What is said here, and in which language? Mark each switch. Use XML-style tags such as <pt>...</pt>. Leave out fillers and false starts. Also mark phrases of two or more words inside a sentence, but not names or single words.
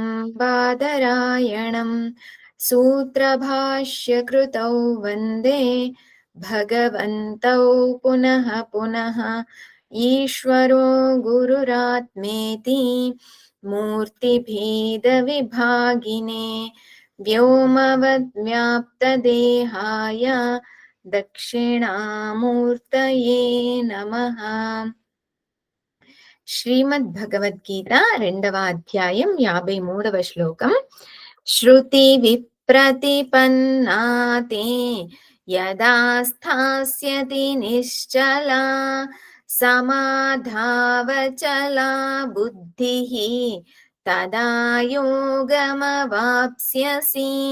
<sa>बादरायणं सूत्रभाष्यकृतौ वन्दे भगवन्तौ पुनः पुनः ईश्वरो गुरुरात्मेति मूर्तिभेदविभागिने व्योमवद्व्याप्तदेहाय దక్షిణామూర్తయే నమః.</sa> <te>శ్రీమద్భగవద్గీత రెండవ అధ్యాయం 53వ శ్లోకం.</te> <sa>శృతి విప్రతిపన్నాతే యదా స్థాస్యతి నిశ్చలా సమాధావచలా బుద్ధిః తదా యోగమవాప్స్యసి.</sa>